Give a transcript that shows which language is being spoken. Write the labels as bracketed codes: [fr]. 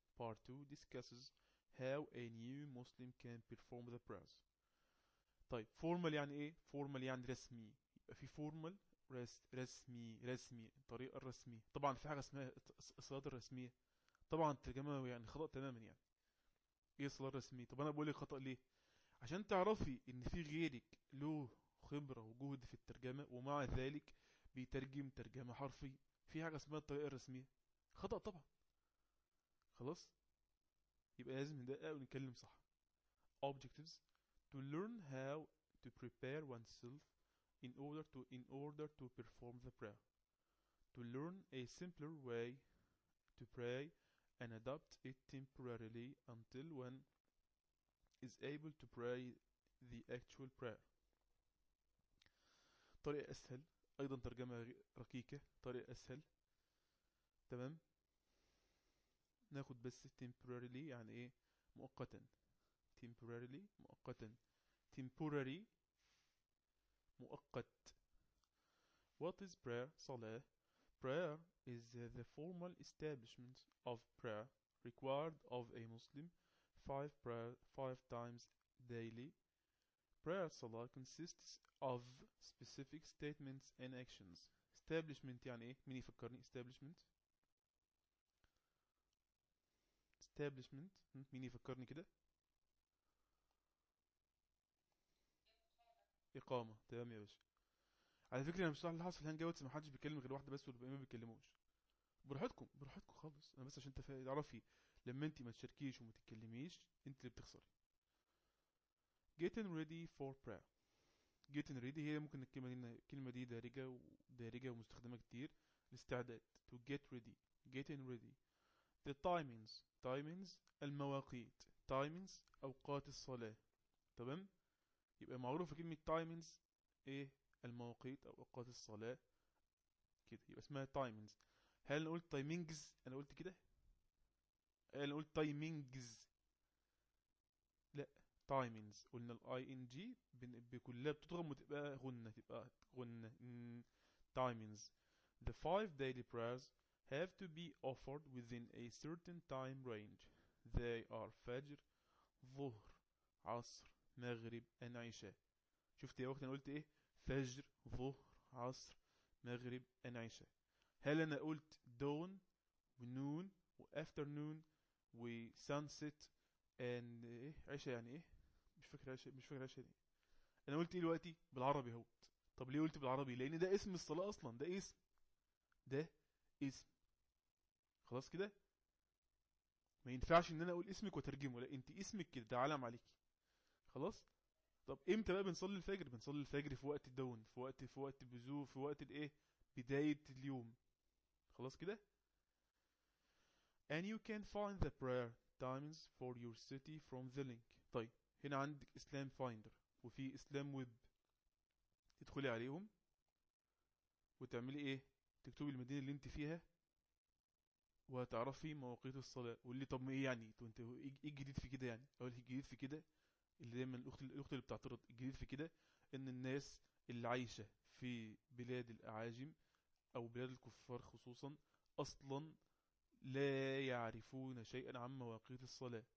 [en] Part 2 discusses how a new Muslim can perform the prayers. [ar] طيب formal يعني ايه؟ formal يعني رسمي. يبقى في formal رسمي، رسمي الطريقة الرسمية. طبعا في حاجة اسمها الصلاة الرسمية، طبعا الترجمة يعني خطأ تماما يعني. ايه الصلاة الرسمية؟ طب انا بقول لك خطأ ليه؟ عشان تعرفي ان في غيرك له خبرة وجهد في الترجمة ومع ذلك بيترجم ترجمة حرفي. في حاجة اسمها الطريقة الرسمية، خطأ طبعا. خلاص. يبقى لازم ندقق ونتكلم صح. [en] Objectives: to learn how to prepare oneself in order to perform the prayer, to learn a simpler way to pray and adopt it temporarily until one is able to pray the actual prayer. [ar] طريقة أسهل، أيضا ترجمة ركيكة، طريقة أسهل. تمام. ناخد بس temporarily يعني إيه؟ مؤقتا. temporarily مؤقتا. temporary مؤقت. [en] What is prayer؟ صلاة. Prayer is the formal establishment of prayer required of a Muslim five times daily. Prayer salah consists of specific statements and actions. [ar] Establishment يعني ايه؟ مين يفكرني؟ establishment. Establishment مين يفكرني كده؟ إقامة. تمام يا باشا. على فكرة أنا مش صاحب الحصة في الهانج أوتس، محدش بيكلم غير واحدة بس والباقيين ما بيتكلموش. براحتكم، براحتكم خالص. أنا بس عشان تعرفي لما أنت ما تشاركيش وما تتكلميش أنت اللي بتخسري. [en] Getting ready for prayer. [ar] Getting ready هي ممكن الكلمة دي، الكلمة دي دارجة ودارجة ومستخدمة كتير. [en] الاستعداد. To get ready. Getting ready. The timings. [ar] Timings المواقيت. Timings أوقات الصلاة. تمام. يبقى معروفة كلمة timings إيه؟ المواقيت او اوقات الصلاة كده، يبقى اسمها timings. هل انا قلت timings؟ انا قلت كده، انا قلت timings. لا، timings قلنا ال ing بكلها بتضغم وتبقى غنة، تبقى غنة. [en] timings. The five daily prayers have to be offered within a certain time range. They are فجر، ظهر، عصر، مغرب، العشاء. [ar] شفت يا وقت انا قلت ايه؟ فجر، ظهر، عصر، مغرب، العشاء. هل انا قلت دون ونون وافترنون وسانست ان ايه؟ عشاء يعني ايه؟ مش فاكر عشاء، مش فاكر عشاء يعني. انا قلت ايه دلوقتي؟ بالعربي اهو. طب ليه قلت بالعربي؟ لان ده اسم الصلاة اصلا، ده اسم، ده اسم. خلاص كده؟ ما ينفعش ان انا اقول اسمك وترجمه، لا انت اسمك كده ده علم عليكي. خلاص. طب امتى بقى بنصلي الفجر؟ بنصلي الفجر في وقت الدون، في وقت بزو، في وقت الايه، بداية اليوم. خلاص كده. [en] And you can find the prayer times for your city from the link. [ar] طيب هنا عندك اسلام فايندر وفي اسلام ويب. تدخلي عليهم وتعملي ايه؟ تكتبي المدينة اللي انت فيها وهتعرفي مواقيت الصلاة. واللي طب ما ايه يعني؟ طب انت ايه الجديد في كده يعني؟ اقول الجديد في كده اللي دايما الاخت اللي بتعترض، الجديد في كده ان الناس اللي عايشة في بلاد الاعاجم او بلاد الكفار خصوصا اصلا لا يعرفون شيئا عن مواقيت الصلاة.